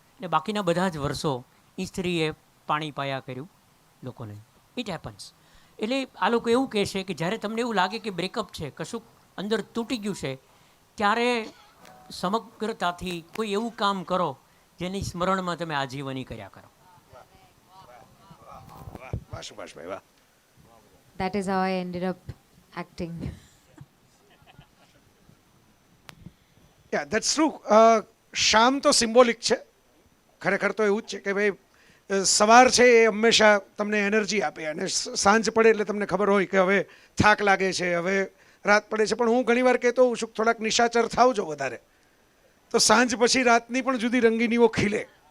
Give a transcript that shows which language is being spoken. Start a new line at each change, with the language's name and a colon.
Gujarati: ને બાકીના બધા જ વર્ષો એ સ્ત્રીએ પાણી પાયા કર્યું લોકોને. It happens. એટલે આ લોકો એવું કહે છે કે જ્યારે તમને એવું લાગે કે બ્રેકઅપ છે, કશુંક અંદર તૂટી ગયું છે, ત્યારે સમગ્રતાથી કોઈ એવું કામ કરો જેની સ્મરણમાં તમે આજીવની કર્યા કરો. વાહ સુભાષભાઈ વાહ.
English: That is how I ended up acting.
Gujarati: Yeah that's true. શામ તો સિમ્બોલિક છે, ખરેખર તો એવું જ છે કે ભાઈ સવાર છે એ હંમેશા તમને એનર્જી આપે, અને સાંજ પડે એટલે તમને ખબર હોય કે હવે થાક લાગે છે, હવે રાત પડે છે. પણ હું ઘણીવાર કહેતો હોઉં છું થોડાક નિશાચર થાવ જો વધારે, તો સાંજ પછી રાતની પણ જુદી રંગીનીઓ ખીલે.